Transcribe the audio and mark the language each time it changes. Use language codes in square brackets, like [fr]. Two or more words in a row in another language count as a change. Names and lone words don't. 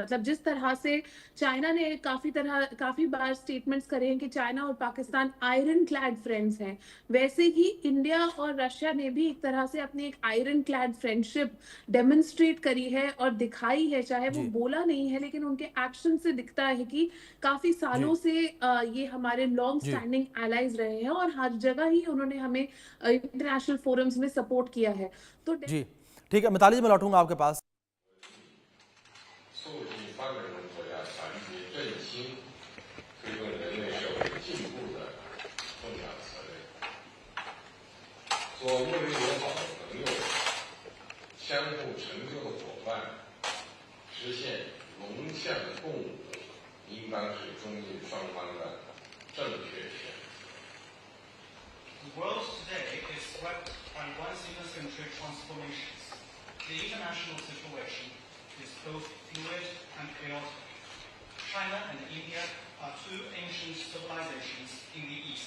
[hi] मतलब जिस तरह से चाइना ने काफी बार स्टेटमेंट्स करे हैं कि चाइना और पाकिस्तान [en] iron clad friends [hi] हैं, वैसे ही इंडिया और रशिया ने भी एक तरह से अपनी एक [en] iron clad friendship demonstrate [hi] करी है और दिखाई है। चाहे वो जी बोला नहीं है, लेकिन उनके एक्शन से दिखता है कि काफी जी सालों से ये हमारे लॉन्ग जी [en] standing allies [hi] रहे हैं, और हर जगह ही उन्होंने हमें [en] international forums [hi] में सपोर्ट किया है। तो जी ठीक है मिताली जी, मैं लौटूंगा आपके पास। [zh] 促进发展中国家团结振兴，推动人类社会进步的重要责任。做睦邻友好的朋友，相互成就的伙伴，实现龙象共舞，应当是中印双方的正确选择。 [en] The world today is swept by once-in-a-century transformations. The international situation is both fluid and chaotic. China and India are two ancient civilizations in the East.